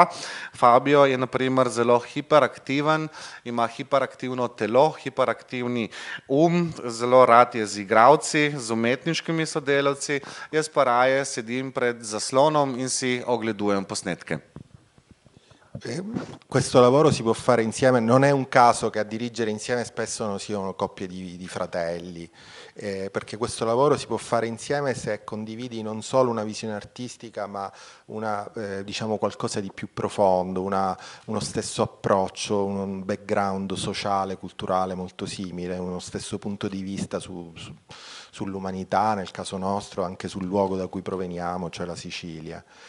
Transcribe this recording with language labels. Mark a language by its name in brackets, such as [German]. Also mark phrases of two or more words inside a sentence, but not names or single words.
[Slovenian] Fabio je na primer zelo hiperaktiven, ima hiperaktivno telo, hiperaktivni zelo rad je z igralci, z umetniškimi sodelavci, jaz pa raje sedim pred zaslonom in si ogledujem posnetke. [Italian] Questo lavoro si può fare insieme, non è un caso che a dirigere insieme spesso non siano coppie di fratelli, perché questo lavoro si può fare insieme se condividi non solo una visione artistica, ma diciamo qualcosa di più profondo, uno stesso approccio, un background sociale, culturale molto simile, uno stesso punto di vista sull'umanità, nel caso nostro, anche sul luogo da cui proveniamo, cioè la Sicilia.